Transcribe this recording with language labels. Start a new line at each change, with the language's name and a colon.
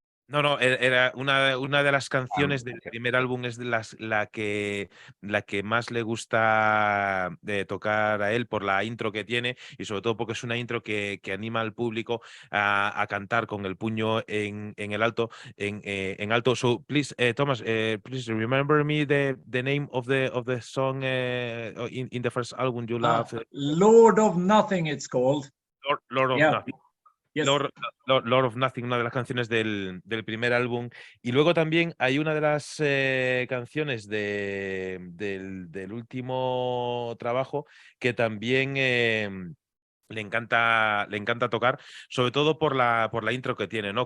Spanish: No, era una de las canciones del ok. primer álbum, es de la que más le gusta tocar a él por la intro que tiene y sobre todo porque es una intro que anima al público a cantar con el puño en el alto, en alto.
English: So please, Thomas, please remember me the name of the song in the first album you love, Lord of Nothing, it's called. Lord of Yeah. Nothing. Yes.
Spanish: Lord of Nothing, una de las canciones del primer álbum. Y luego también hay una de las canciones del último trabajo que también le encanta tocar, sobre todo por la intro que tiene, ¿no?